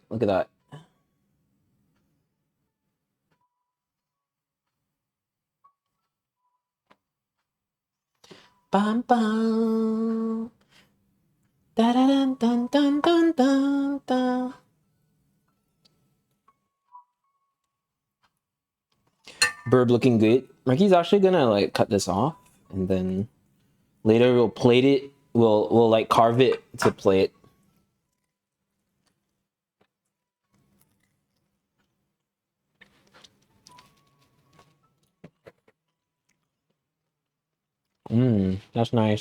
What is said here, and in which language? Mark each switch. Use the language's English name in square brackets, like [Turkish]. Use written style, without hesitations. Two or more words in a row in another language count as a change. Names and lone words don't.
[English] Look at that. Bam bam. Da da dun dun dun dun dun dun. Burb looking good. Marky's actually gonna like cut this off, and then later we'll plate it. We'll like carve it to plate. That's nice.